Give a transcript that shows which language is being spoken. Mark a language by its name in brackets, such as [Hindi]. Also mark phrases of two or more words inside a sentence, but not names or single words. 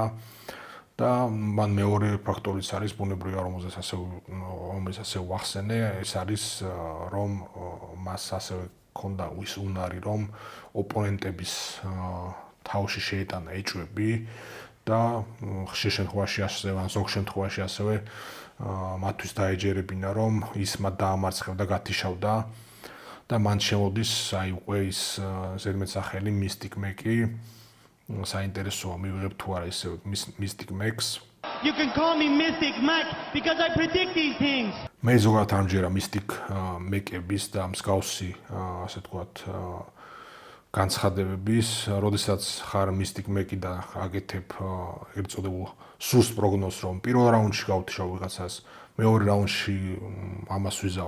[Georgian] და მან მეორე ფაქტორიც არის ბუნებრივია, რომელზეც ასე ვახსენე, ეს არის რომ მას ასევე ჰქონდა ის უნარი, რომ ოპონენტების თავში შეეტანა ეჭვები და ხშირ შემთხვევაში ასევე ან ზოგ შემთხვევაში ასევე მათთვის დაეჯერებინა, რომ ის მათ დაამარცხებდა, გათიშავდა და მან შემოდის აი უკვე ის ზედმეტსახელი Mystic Mac-ი. საინტერესოა მივიღებ თუ არა ისე Mystic Mac-ს. [English] You can call me Mystic Mac because I predict these things. [Georgian] მე ზოგადად ამჯერა Mystic Mac-ების და მსგავსი ასე ვთქვათ განცხადებების, როდესაც ხარ Mystic Mac-ი და აგეთებ ეგრეთ წოდებულ სუსტ პროგნოზს, რომ პირველ რაუნდში გავთიშავ ვიღაცას, მეორე რაუნდში ამას ვიზავ.